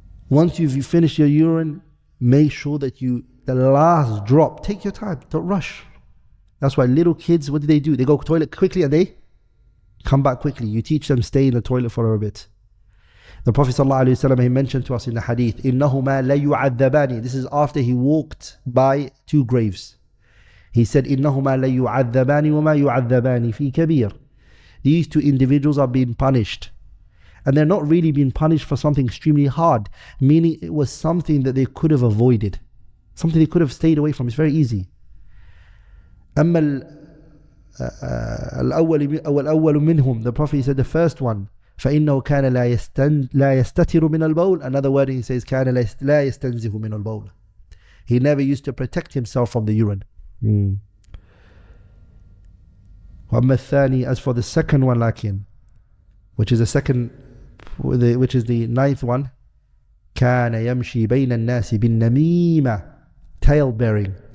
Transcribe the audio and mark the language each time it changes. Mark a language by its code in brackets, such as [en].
[en] Once you've finished your urine, make sure that the last drop, take your time, don't rush. That's why little kids, what do? They go to the toilet quickly and they come back quickly. You teach them, stay in the toilet for a bit. The Prophet ﷺ, he mentioned to us in the hadith, [ar] إِنَّهُمَا لَيُعَذَّبَانِ. [en] This is after he walked by 2 graves. He said, [ar] إِنَّهُمَا لَيُعَذَّبَانِ وَمَا يُعَذَّبَانِ فِي كَبِيرٍ. [en] These 2 individuals are being punished. And they're not really being punished for something extremely hard, meaning it was something that they could have avoided. Something they could have stayed away from. It's very easy. [ar] أَمَّا الأول منهم, [en] the Prophet said the first one, [ar] فإنه كان لا يستتر من البول. [en] Another word he says [ar] كان لا يستنزه من البول. [en] He never used to protect himself from the urine. [ar] وأما الثاني, [en] as for the second one, which is the 9th one, [ar] كان يمشي بين الناس بالنميمة, [en] tail bearing.